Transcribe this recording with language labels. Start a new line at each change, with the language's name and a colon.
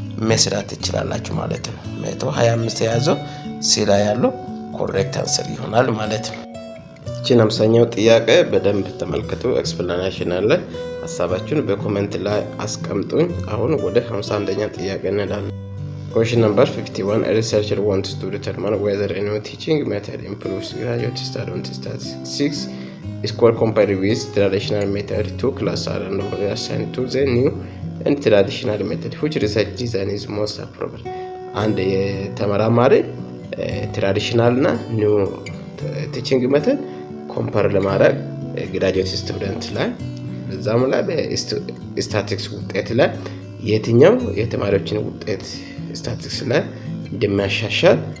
Amharic: መስራት ትችላላችሁ ማለት ነው። 125 የያዘው ሲ ላይ ያለው ኮሬክት አንሰር ይሆናል ማለት ነው። እቺን 50ኛው ጥያቄ በደንብ ተመልከቱ። ኤክስፕላኔሽን አለ። ሐሳባችሁን በኮሜንት ላይ አስቀምጡኝ። አሁን ወደ 51ኛ ጥያቄ እንሄዳለን።
English: Question number 51. A researcher wants to determine whether a new teaching method improves graduate student statistics score compared with traditional method. Two classes are randomly assigned to the new and traditional method. Which research design is most appropriate?
Amharic: And ተመራማሪ ትራዲሽናል እና ኒው ቲቺንግ ሜተድ ኮምፓር ለማድረግ ግራጁዌት ስቱደንት ላይ በዛም ላይ በስታቲስቲክስ ውጤት ላይ የትኛው የተማሪዎችን ውጤት ስታቲስቲክስ ላይ እንደሚያሻሻል